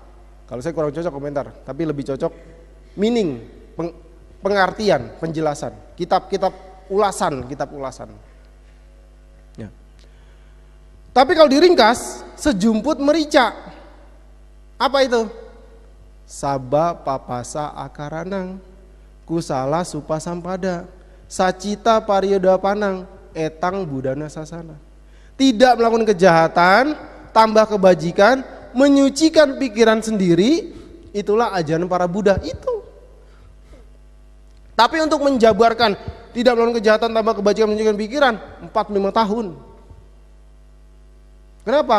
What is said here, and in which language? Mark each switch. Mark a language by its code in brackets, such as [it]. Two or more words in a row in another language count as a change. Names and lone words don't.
[id] Kalau saya kurang cocok komentar, tapi lebih cocok meaning, pengertian, penjelasan. Kitab-kitab ulasan, kitab ulasan. Ya. Tapi kalau diringkas, sejumput merica. Apa itu? [pi] Saba papasa akaranang, kusala supa sampada, sacita parioda panang, etang budana sasana. [id] Tidak melakukan kejahatan, tambah kebajikan, menyucikan pikiran sendiri, itulah ajaran para Buddha itu. Tapi untuk menjabarkan tidak melakukan kejahatan, tambah kebajikan, menyucikan pikiran 45 tahun. Kenapa?